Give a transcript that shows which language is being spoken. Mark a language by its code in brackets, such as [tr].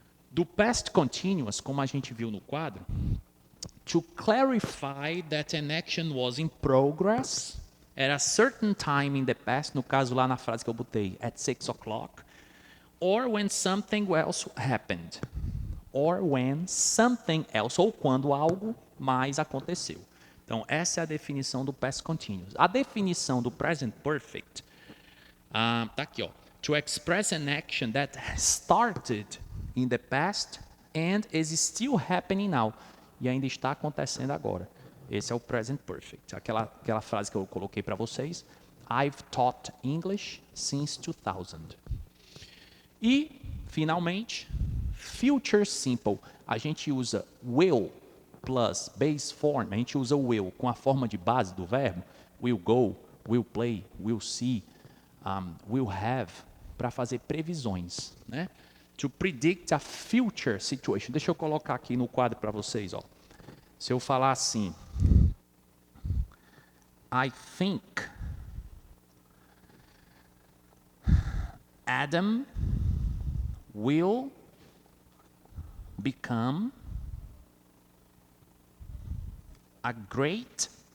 [en] Do past continuous, [pt] como a gente viu no quadro, [en] to clarify that an action was in progress at a certain time in the past, [pt] no caso lá na frase que eu botei, [en] at 6 o'clock, or when something else happened, or when something else, [pt] ou quando algo mais aconteceu. Então, essa é a definição do past continuous. A definição do present perfect, tá aqui, ó. [en] To express an action that started in the past and is still happening now. [pt] E ainda está acontecendo agora. Esse é o present perfect. Aquela frase que eu coloquei para vocês. [en] I've taught English since 2000. [pt] E, finalmente, future simple. A gente usa [en] will plus base form. [pt] A gente usa o will com a forma de base do verbo. Will go, will play, will see, will have, para fazer previsões, né? [en] To predict a future situation. [pt] Deixa eu colocar aqui no quadro para vocês, ó. Se eu falar assim, [en] I think Adam will become a great